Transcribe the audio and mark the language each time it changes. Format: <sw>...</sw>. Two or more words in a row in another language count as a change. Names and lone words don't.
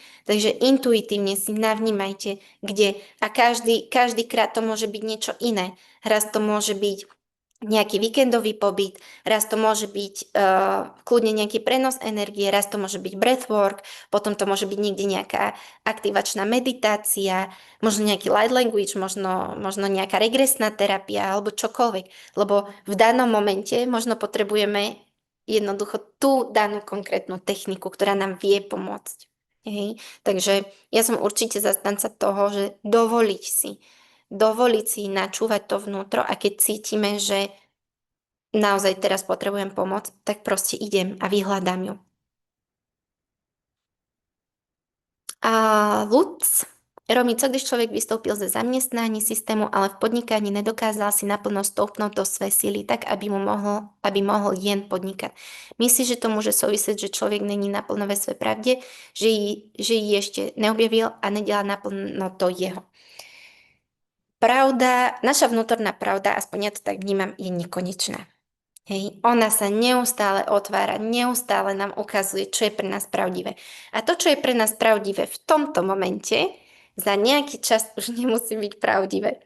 <sk>Takže intuitívne si navnímajte, kde a každý krát to môže byť niečo iné. Raz to môže byť nejaký víkendový pobyt, raz to môže byť kľudne nejaký prenos energie, raz to môže byť breathwork, potom to môže byť niekde nejaká aktivačná meditácia, možno nejaký</sk> <en>light language,</en> <sk>možno nejaká regresná terapia alebo čokoľvek. Lebo v danom momente možno potrebujeme jednoducho tú danú konkrétnu techniku, ktorá nám vie pomôcť. Hej? Takže ja som určite zastanca toho, že dovoliť si načúvať to vnútro a keď cítime, že naozaj teraz potrebujem pomoc, tak proste idem a vyhľadám ju. A Luc, Romi,</sk> <cs>co když človek vystoupil ze zaměstnání systému, ale v podnikání nedokázal si naplno stoupnout do své síly tak, aby mohl jen podnikat. Myslíš, že to může souviset, že člověk není naplno ve své pravdě, že ji ještě neobjevil a nedělá naplno to jeho?</cs> <sk>Pravda, naša vnútorná pravda, aspoň ja to tak vnímam, je nekonečná. Hej, ona sa neustále otvára, neustále nám ukazuje, čo je pre nás pravdivé. A to, čo je pre nás pravdivé v tomto momente, za nejaký čas už nemusí byť pravdivé.</sk>